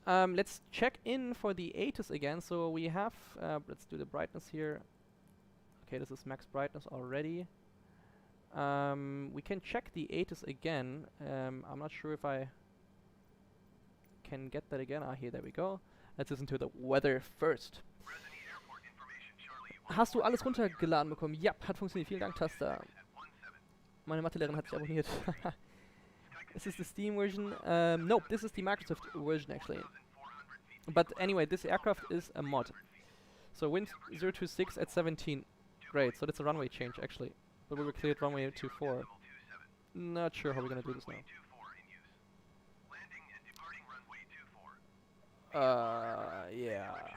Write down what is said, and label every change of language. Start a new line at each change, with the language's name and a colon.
English: Let's check in for the ATIS again. So we have, let's do the brightness here. Okay, this is max brightness already. We can check the ATIS again. I'm not sure if I can get that again. Ah, here, there we go. Let's listen to the weather first.
German: Hast du alles runtergeladen bekommen? Ja, hat funktioniert. Vielen Dank, Taster. Meine Mathelehrerin hat sich abonniert.
English: Is this the Steam version? Nope, this is the Microsoft version actually. But anyway, this aircraft is a mod. So wind 026 at 17. Great, so that's a runway change actually. But we were cleared runway 24. Not sure how we're gonna do this now. Yeah.